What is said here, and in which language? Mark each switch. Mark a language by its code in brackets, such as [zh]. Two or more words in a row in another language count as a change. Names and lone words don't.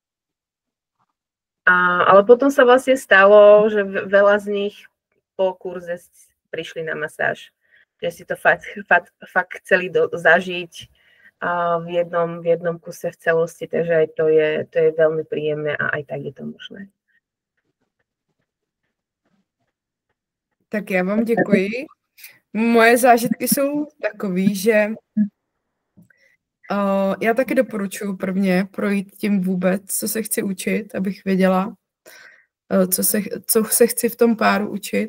[sk] Ale potom sa vlastne stalo, že veľa z nich po kurze prišli na masáž. Že si to fakt chceli zažiť v jednom kuse v celosti, takže aj to je veľmi príjemné a aj tak je to možné. [cs] Tak já vám děkuji. Moje zážitky jsou takový, že já taky doporučuji prvně projít tím vůbec, co se chci učit, abych věděla, co se chci v tom páru učit.